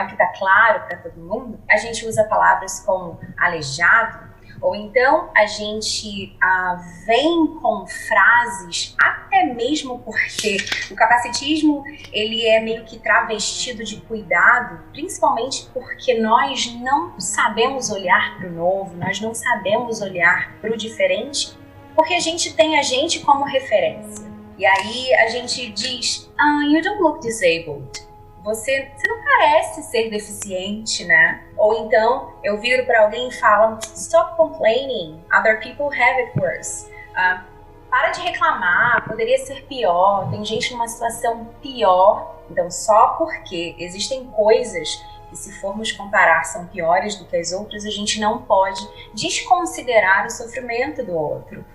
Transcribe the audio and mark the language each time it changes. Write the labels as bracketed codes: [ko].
[pt] O que tá claro para todo mundo. A gente usa palavras como aleijado, ou então a gente vem com frases, até mesmo porque o capacitismo ele é meio que travestido de cuidado, principalmente porque nós não sabemos olhar para o novo, nós não sabemos olhar para o diferente, porque a gente tem a gente como referência. E aí a gente diz, [en] you don't look disabled. [pt] Você não parece ser deficiente, né? Ou então eu viro para alguém e falo, [en] stop complaining, other people have it worse. [pt] Para de reclamar, poderia ser pior, tem gente numa situação pior. Então só porque existem coisas que se formos comparar são piores do que as outras, a gente não pode desconsiderar o sofrimento do outro.